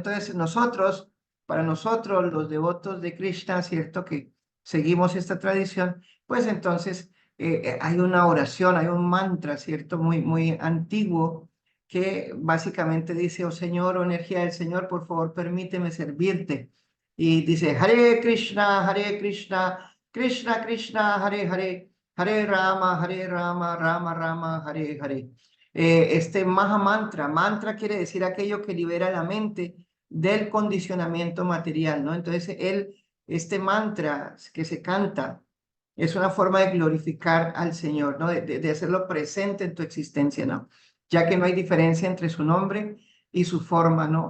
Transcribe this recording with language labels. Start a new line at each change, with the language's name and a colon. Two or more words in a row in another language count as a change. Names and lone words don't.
Spanish: Entonces, para nosotros, los devotos de Krishna, ¿cierto?, que seguimos esta tradición, pues entonces hay una oración, hay un mantra, ¿cierto?, muy, muy antiguo, que básicamente dice, oh Señor, oh energía del Señor, por favor, permíteme servirte. Y dice,
Sanskrit: हरे कृष्ण कृष्ण कृष्ण हरे हरे हरे राम राम राम हरे हरे, Hare Rama, Rama Rama, Hare Hare.
Spanish: Este Maha mantra quiere decir aquello que libera la mente del condicionamiento material, ¿no? Entonces, este mantra que se canta es una forma de glorificar al Señor, ¿no? De hacerlo presente en tu existencia, ¿no? Ya que no hay diferencia entre su nombre y su forma, ¿no?